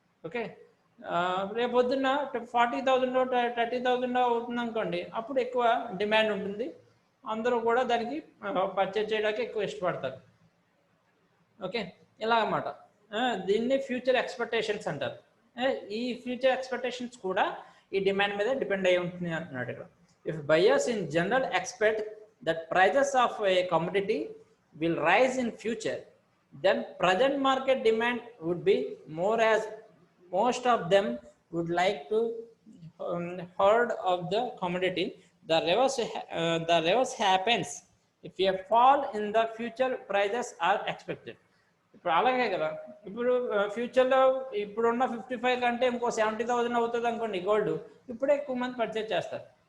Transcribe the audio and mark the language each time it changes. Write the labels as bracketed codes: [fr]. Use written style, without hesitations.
[te] Okay, రేపొద్దున్న 40,000 30,000 అవుతుంది అనుకోండి, అప్పుడు ఎక్కువ డిమాండ్ ఉంటుంది, అందరూ కూడా దానికి పర్చేజ్ చేయడానికి ఎక్కువ ఇష్టపడతారు. ఓకే, ఇలా అన్నమాట. దీన్ని ఫ్యూచర్ ఎక్స్పెక్టేషన్స్ అంటారు. ఈ ఫ్యూచర్ ఎక్స్పెక్టేషన్స్ కూడా ఈ డిమాండ్ మీద డిపెండ్ అయి ఉంటుంది అంటున్నాడు ఇక్కడ. [en] If buyers in general expect that prices of a commodity will rise in future, then present market demand would be more, as most of them would like to hoard of the commodity. The reverse happens if a fall in the future prices are expected. [te] ఇప్పుడు అలాగే కదా, ఇప్పుడు ఫ్యూచర్లో ఇప్పుడున్న 55 కంటే ఇంకో 70,000 అవుతుంది అనుకోండి గోల్డ్, ఇప్పుడే ఎక్కువ మంది పర్చేజ్ చేస్తారు.